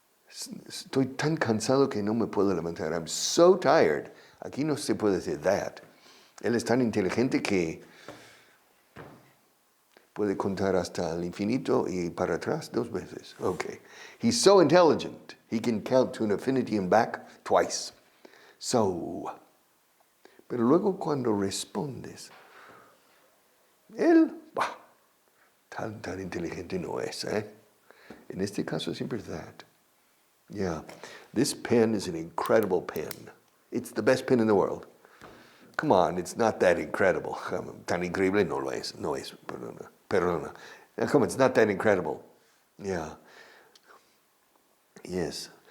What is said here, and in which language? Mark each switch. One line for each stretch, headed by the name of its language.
Spanish: Estoy tan cansado que no me puedo levantar.
English: I'm so tired.
Spanish: Aquí no se puede decir that. Él es tan inteligente que puede contar hasta el infinito y para atrás 2 veces.
English: Okay. He's so intelligent. He can count to an infinity and back twice. So.
Spanish: Pero luego cuando respondes, él, tan inteligente no es, ¿eh? En este caso siempre es that. Yeah.
English: This pen is an incredible pen. It's the best pen in the world. Come on, it's not that incredible.
Spanish: Tan increíble no lo es. No es. Perdona.
English: Come on, it's not that incredible. Yeah. Yes.